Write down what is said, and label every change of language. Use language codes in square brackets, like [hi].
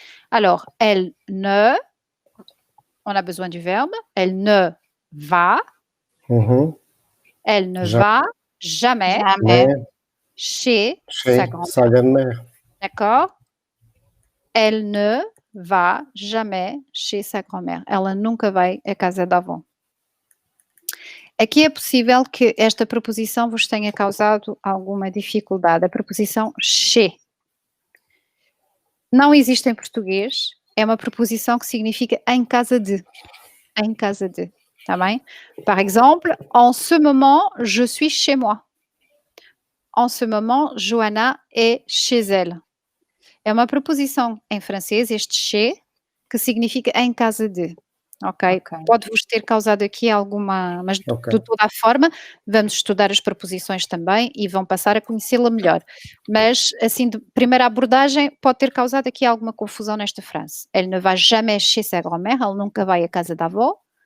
[fr] Alors, elle ne, on a besoin du verbe. Elle ne va, Mhm. elle ne Ja- va jamais Jamais. Mais chez sa chez grand-mère. sa grand-mère. D'accord? Elle ne va jamais chez sa grand-mère. [pt] Ela nunca vai à casa da avó. Aqui é possível que esta preposição vos tenha causado alguma dificuldade. A preposição chez. Não existe em português. É uma preposição que significa em casa de. Em casa de. Tá bem? [fr] Par exemple, en ce moment, je suis chez moi. En ce moment, Johanna est chez elle. [pt] É uma preposição em francês, este chez, que significa em casa de. Ok? Pode-vos ter causado aqui alguma. Mas de toda a forma, vamos estudar as preposições também e vão passar a conhecê-la melhor. Mas, assim, de primeira abordagem, pode ter causado aqui alguma confusão nesta frase. [fr] Elle ne va jamais chez sa grand-mère, [pt] ela nunca vai à casa da avó.